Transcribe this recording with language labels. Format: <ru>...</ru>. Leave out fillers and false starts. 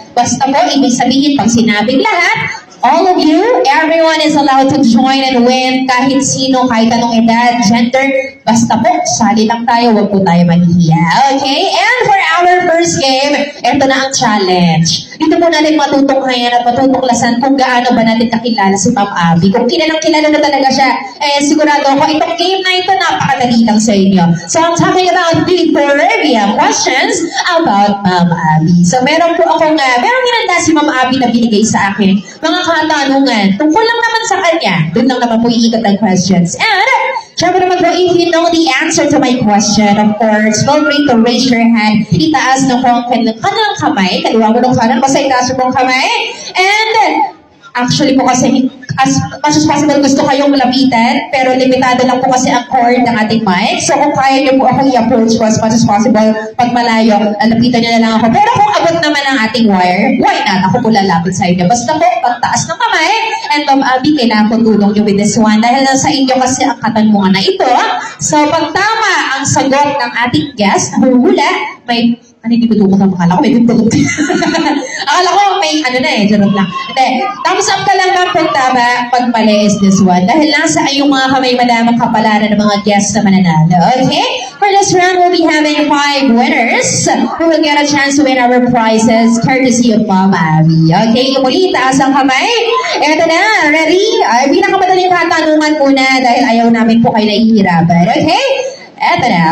<tl>Basta po, ibig sabihin, pag sinabing lahat,</tl> <en>all of you, everyone is allowed to join and win</en> <tl>kahit sino, kahit anong edad, gender, basta po, sali lang tayo, huwag po tayo mahihiya. Okay?</tl> <en>And for our first game,</en> <tl>ito na ang</tl> <en>challenge.</en> <tl>Dito po natin matutunghayan at matutuklasan kung gaano ba natin kakilala si Ma'am Abby. Kung kilala na talaga siya, sigurado ako, itong game na ito, napakadali lang sa inyo.</tl> <en>So I'm talking about the trivia questions about Ma'am Abby.</en> <tl>So meron ginanda si Ma'am Abby na binigay sa akin. Mga katanungan, tungkol lang naman sa kanya. Doon lang naman po iikot ang questions.</tl> <en>And,</en> <tl>syempre naman po,</tl> <en>if you know the answer to my question, of course, feel free to raise your hand.</en> <tl>Itaas na po ang kanilang kamay. Kaliwa mo ng kanan, basta itaas mo ang kamay. And, actually po kasi,</tl> <en>as much as possible</en> <tl>gusto kayong malapitan, pero limitado lang po kasi ang cord ng ating mic. So kung kaya niyo po akong i-approach</tl> <en>as much as possible,</en> <tl>pag malayo, lapitan niyo na lang ako. Pero kung abot naman ang ating wire,</tl> <en>why not?</en> <tl>Ako po lalapit sa inyo. Basta po, pagtaas ng kamay, and Ma'am Abby, kailangan ko tulong niyo</tl> <en>with this one.</en> <tl>Dahil lang sa inyo kasi ang katanungan na ito. So pag tama ang sagot ng ating guest, huhula, may Ano yung dudukot ang akala ko? May dudukot. Akala ko may ano na eh, jarot lang. Hindi,</tl> <en>thumbs up</en> <tl>ka lang ma'am pag tama, pag mali</tl> <en>is this one.</en> <tl>Dahil nasa iyong mga kamay malamang kapalaran ng mga guests na mananalo.</tl> <en>Okay? For this round, we'll be having 5 winners who will get a chance to win our prizes courtesy of Mom Abby.</en> <tl>Okay? Muli, taas ang kamay. Eto na, ready? Ay, pinakamadaling katanungan muna dahil ayaw namin po kayo nahihirapan. Okay? Eto na.</tl>